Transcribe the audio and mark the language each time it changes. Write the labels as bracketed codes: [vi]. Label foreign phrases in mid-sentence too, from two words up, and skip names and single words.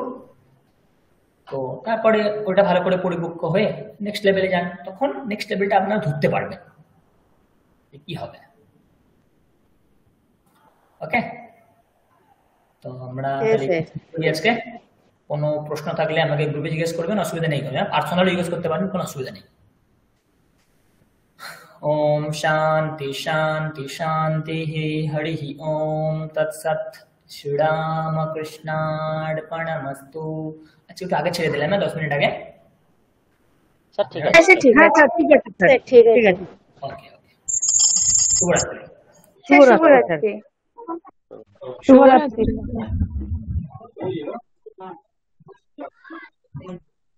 [bn] তো তারপরে ওটা ভালো করে পরিপক্ক হয়ে [en] next level [bn] যান, তখন [en] next level [bn] আপনারা ধরতে পারবেন কি হবে। ওকে, তো আমরা আজকে কোনো প্রশ্ন থাকলে আমাকে গ্রুপে জিজ্ঞেস করবেন, অসুবিধা নেই, পার্সোনালি জিজ্ঞেস করতে পারেন, কোনো অসুবিধা নেই। [sa] ओम शांति शांति शांति हरि ओम तत्सत श्रीराम कृष्णार्पणमस्तु। [bn] अच्छा একটু আগে ছেড়ে দিলাম না 10 মিনিট আগে। স্যার ঠিক আছে, আচ্ছা ঠিক আছে, ঠিক আছে স্যার, ঠিক আছে। [en] okay okay, [bn] শুভরাত্রি। শুভরাত্রি। শুভরাত্রি।